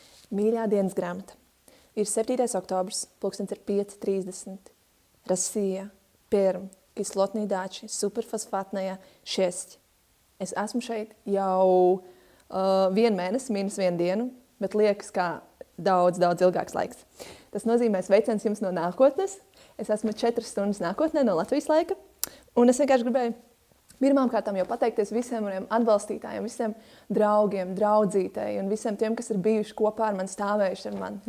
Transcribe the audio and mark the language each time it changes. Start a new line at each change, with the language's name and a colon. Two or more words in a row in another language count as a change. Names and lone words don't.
Latvian: Mīļā dienas grāmata. Ir 7. oktobrs, pulkstens ir 5:30.
Russian: Россия, Пермь, кислотные дачи,
Latvian: superfosfātnajā 6. Es esmu šeit jau 1 mēnesi, -1 dienu, bet liekas, kā daudz ilgāks laiks. Tas nozīmē sveiciens jums no nākotnes. Es esmu 4 stundas nākotnē no Latvijas laika, un es vienkārši gribēju pirmām kārtām jau pateikties visiem maniem atbalstītājiem, visiem draugiem, draudzītēji un visiem tiem, kas ir bijuši kopā ar mani, stāvējuši ar mani.